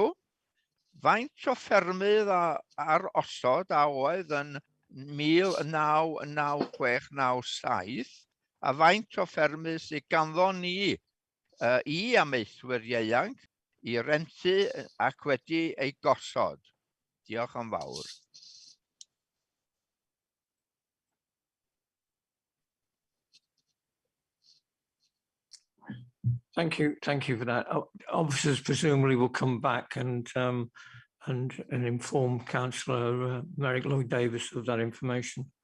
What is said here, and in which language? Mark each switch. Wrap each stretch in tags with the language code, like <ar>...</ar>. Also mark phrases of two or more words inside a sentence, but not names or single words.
<cy>Faint o ffermydd ar osod a oedd yn 1996-97 a faint o ffermydd sydd ganddo ni i amaethwyr ieuanc i rentu ac wedi ei gosod. Diolch yn fawr.</cy> <en>Thank you for that. Officers presumably will come back and inform Councillor Merrick Lloyd-Davies of that information.</en>